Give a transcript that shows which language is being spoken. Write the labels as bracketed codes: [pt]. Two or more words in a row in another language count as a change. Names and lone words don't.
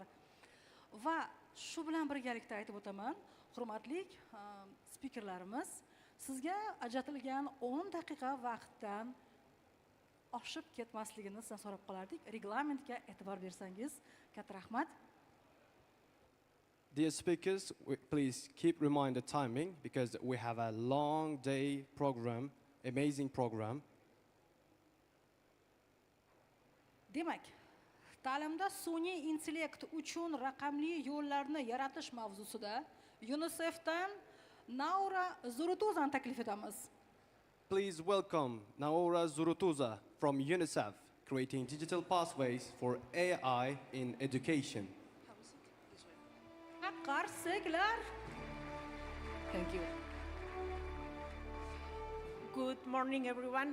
[uz] Va shu bilan birgalikda aytib o'taman, hurmatli spikerlarimiz, sizga ajratilgan 10 daqiqa vaqtdan oshib ketmasligini sizdan so'rab qolardik. Reglamentga e'tibor bersangiz, katta rahmat. [en] Dear speakers, please keep remind the timing because we have a long day program, amazing program. [uz] Demak, ta'limda sun'iy intellekt uchun raqamli yo'llarni yaratish mavzusida UNICEFdan Naura Zurutuzani taklif etamiz. [en] Please welcome Naura Zurutuza from UNICEF, creating digital pathways for AI in education. Qarsaklar. Thank you. Good morning, everyone.